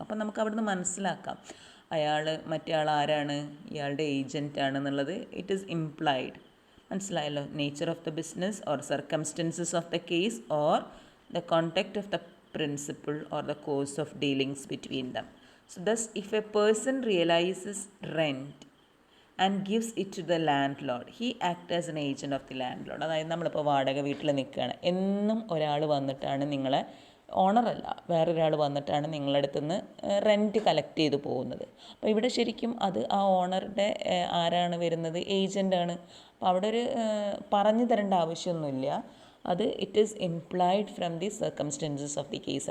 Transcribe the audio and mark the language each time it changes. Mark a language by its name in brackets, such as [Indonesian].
[Malayalam] അപ്പം നമുക്ക് അവിടുന്ന് മനസ്സിലാക്കാം അയാൾ മറ്റേ ആൾ ആരാണ്, ഇയാളുടെ ഏജൻറ്റ് ആണെന്നുള്ളത്. [English] It is implied. [Malayalam] മനസ്സിലായല്ലോ. [English] Nature of the business or circumstances of the case or the contact of the principal or the course of dealings between them. So thus if a person realizes rent and gives it to the landlord, he acts as an agent of the landlord. [Malayalam] അതായത് നമ്മളിപ്പോൾ വാടക വീട്ടിൽ നിൽക്കുകയാണ്, എന്നും ഒരാൾ വന്നിട്ടാണ് നിങ്ങളെ, ഓണറല്ല വേറൊരാൾ വന്നിട്ടാണ് നിങ്ങളുടെ അടുത്ത് നിന്ന് റെൻറ്റ് കളക്ട് ചെയ്ത് പോകുന്നത്. അപ്പോൾ ഇവിടെ ശരിക്കും അത് ആ ഓണറുടെ ആരാണ് വരുന്നത്, ഏജൻ്റാണ്. അപ്പോൾ അവിടെ ഒരു പറഞ്ഞു തരേണ്ട ആവശ്യമൊന്നുമില്ല. അത് [English] It is implied from the circumstances of the case.